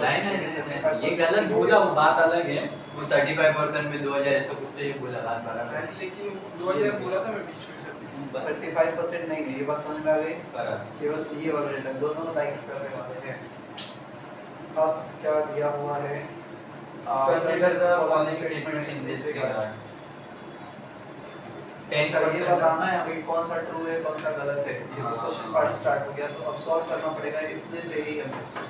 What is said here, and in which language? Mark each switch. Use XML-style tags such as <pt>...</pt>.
<hi>Line है ये गलत बोला, वो बात अलग है। वो 35% में 2000 ऐसा कुछ तो ये बोला बात बराबर। लेकिन 2000 बोला था मैं बीच में सर। 35% नहीं है, ये बात समझ में आ गई। बराबर। केवल ये वाला डेटा दोनों लाइक्स करने वाले हैं। अब क्या दिया हुआ है,</hi> <en>Consider the following statements in this regard.</en> <hi>अच्छा ये 10% बताना है अभी कौन सा ट्रू है कौन सा गलत है। ये तो हाँ। क्वेश्चन पार्ट स्टार्ट हो गया तो अब सॉल्व करना पड़ेगा इतने से ही हमें।</hi>